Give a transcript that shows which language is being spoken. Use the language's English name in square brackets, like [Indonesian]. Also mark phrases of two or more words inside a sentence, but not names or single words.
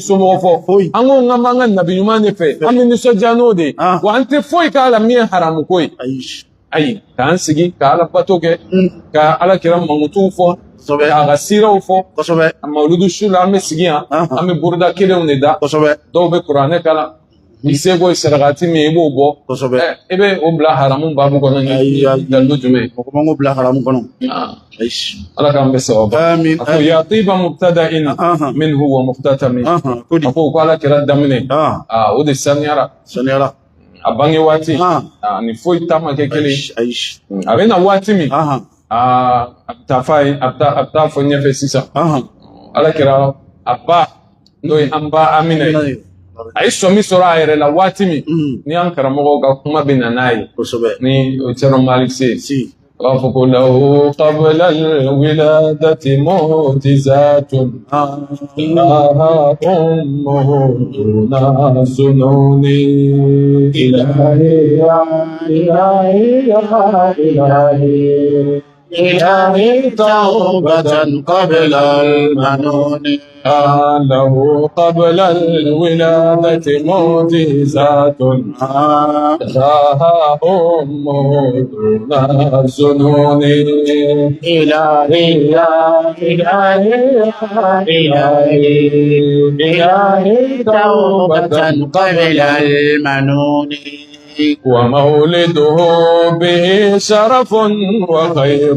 [Bambara] somɔgɔ fɔ an ko k'an b'an ka nabi ɲuman de fɛ an bɛ nisɔndiya n'o de ye wa an tɛ foyi k'a la min ye haramu ko ye ayi k'an sigi ka ala bato kɛ ka ala kira mankutuw fɔ k'a ka siraw fɔ a mawuludu su la an bɛ sigi yan an bɛ buruda kelenw de da dɔw bɛ kuranɛ kalan i seko ye sarakati min i b'o bɔ i bɛ o bila haramu baabu kɔnɔ ni dalilu jumɛn ye mɔgɔ man k'o bila haramu kɔnɔ ala k'an bɛ sababu a ko [Arabic] يا طيب مبتدأ منه ومختتم [Bambara] a ko ko ala kira daminɛ o de saniyara a bange waati ni foyi ta ma kɛ kelen a bɛ na waati min a bɛ taa f'a ye a bɛ taa fɔ ɲɛfɛ sisan ala kira a ba n'o ye an ba Amina ye a ye sɔmi sɔrɔ a yɛrɛ la waati min ni an karamɔgɔw ka kuma bɛ na n'a ye ni o Cɛrno Malik se a b'a fɔ ko [Arabic] له قبل الولادة معجزات راها أمه دون الظنون إلهي يا إلهي يا إلهي إلهي توبة قبل المنون له قبل الولادة معجزات راها أمه دون الظنون إلهي يا إلهي يا إلهي إلهي توبة قبل المنون ومولده به شرف وخير